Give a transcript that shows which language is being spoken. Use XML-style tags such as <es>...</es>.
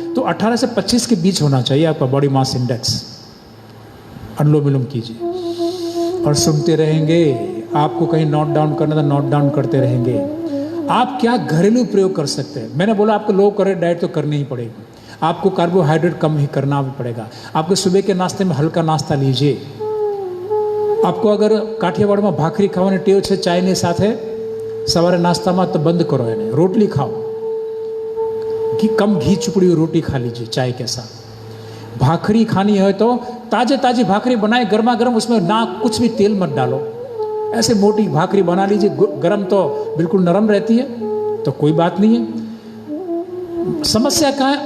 <hi>तो 18 से 25 के बीच होना चाहिए आपका बॉडी मास इंडेक्स. अनुलोम विलोम कीजिए और सुनते रहेंगे. आपको कहीं नोट डाउन करना था, नोट डाउन करते रहेंगे. आप क्या घरेलू प्रयोग कर सकते हैं? मैंने बोला आपको लो कैलोरी डाइट तो करनी ही पड़ेगी. आपको कार्बोहाइड्रेट कम ही करना भी पड़ेगा. आपको सुबह के नाश्ते में हल्का नाश्ता लीजिए. आपको अगर</hi> <gu>કાઠિયાવાડમાં ભાખરી ખાવાની ટેવ છે ચાયની સાથે સવારે નાસ્તામાં, તો બંધ કરો એને. રોટલી ખાઓ,</gu> <hi>कम घी चुपड़ी हुई रोटी खा लीजिए चाय के साथ. भाखरी खानी है तो ताजे ताजी भाखरी बनाए, गर्मा गर्म, उसमें ना कुछ भी तेल मत डालो, ऐसे मोटी भाखरी बना लीजिए. गरम तो बिल्कुल नरम रहती है, तो कोई बात नहीं है. समस्या कहाँ है?</hi>